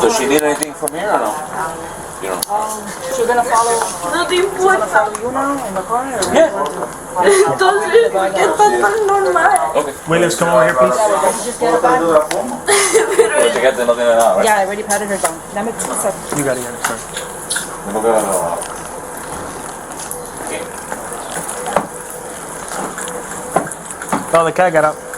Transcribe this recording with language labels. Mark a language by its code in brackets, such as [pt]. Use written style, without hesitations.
[en] Does she need anything from here or no? You don't know. She's gonna follow. [es] No te importa. [en] Follow you now in the car. Yeah. [es] Entonces, ¿por qué estás tan normal? [en] Okay. Williams, come over here, please. Did you just get a bag? [es] Pero chequeate, no tiene nada, [en] right? Yeah, I already patted her down. [es] Dame [en] 2 seconds. You got it, sorry. [es] No queda nada. [en] Oh, the cat got out.